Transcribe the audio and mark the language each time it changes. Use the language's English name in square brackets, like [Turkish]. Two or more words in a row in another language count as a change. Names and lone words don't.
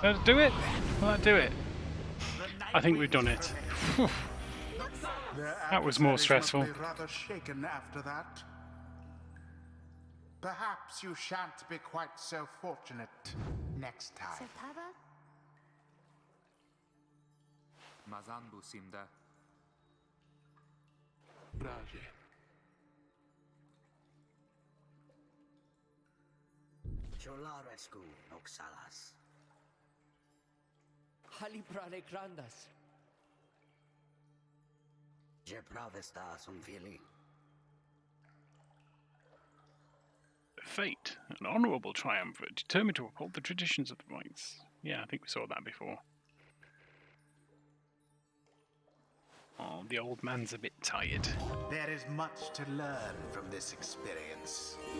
[English] Let's do it. Let's do it. The I think we've Nightwings done it. prevail. Their That was more adversaries stressful. must be rather shaken after that. Perhaps you shan't be quite so fortunate next time. Sertava? Mazanbu simda. Raje. Cholarescu Noxalas. Haliprale grandas. Je pravesta sum fili. Fate, an honourable triumvirate, determined to uphold the traditions of the rights. Yeah, I think we saw that before. Oh, the old man's a bit tired. There is much to learn from this experience.